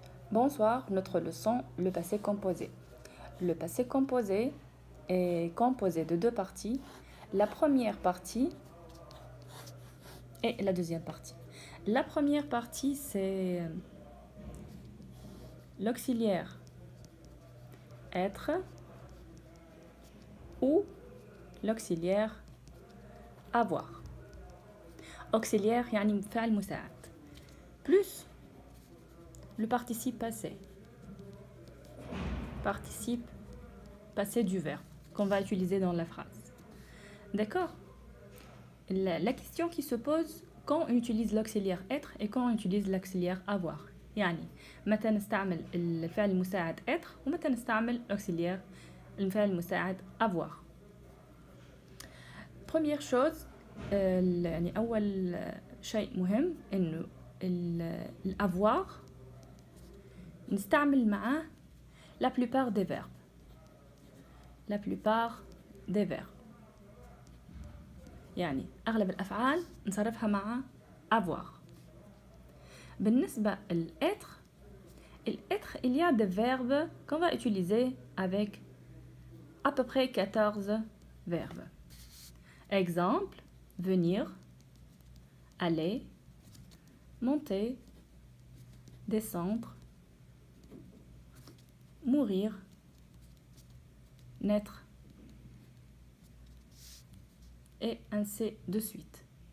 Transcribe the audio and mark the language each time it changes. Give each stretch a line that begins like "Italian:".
French: Bonsoir, notre leçon, le passé composé. Le passé composé est composé de deux parties, la première partie et la deuxième partie. La première partie, c'est l'auxiliaire être ou l'auxiliaire avoir.
Arabic: Auxiliaire, يعني مفعل مساعد.
French: Plus le participe passé. Participe passé du verbe qu'on va utiliser dans la phrase. D'accord? La question qui se pose quand on utilise l'auxiliaire être et quand on utilise l'auxiliaire avoir.
Arabic: يعني متى نستعمل الفعل المساعد être ومتى نستعمل l'auxiliaire الفعل المساعد avoir.
French: Première chose
Arabic: يعني أول شيء مهم إنه l'avoir نستعمل معاه
French: la plupart des verbes. La plupart des verbes.
Arabic: يعني أغلب الأفعال نصرفها مع avoir. بالنسبة
French: l'être, il y a des verbes qu'on va utiliser avec à peu près 14 verbes. Exemple, venir, aller, monter, descendre, mourir, naître, et ainsi de suite.